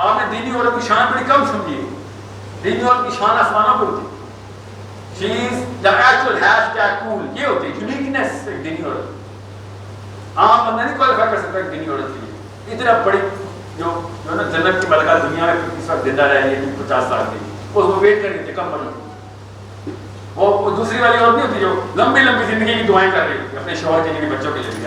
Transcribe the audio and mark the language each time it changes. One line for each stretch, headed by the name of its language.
Urdu: دینی عورت کی شان بڑی کم سمجھیے. دینی عورت کی شان آسمانوں پہ ہوتی ہے.
English: She is the actual hashtag cool.
Urdu: یہ ہوتی ہے
English: uniqueness
Urdu: ایک دینی عورت. عام بندہ نہیں کوالیفائی کر سکتا ایک دینی عورت کے لیے. اتنا بڑی جو نا جنت کی ملکہ دنیا میں اس وقت زندہ رہے ہیں 50 سال کی, اس کو ویٹ کرنی تھی کم بنو. وہ دوسری والی عورت نہیں ہوتی جو لمبی لمبی زندگی کی دعائیں کر رہی ہوتی اپنے شوہر کے لیے بچوں کے لیے.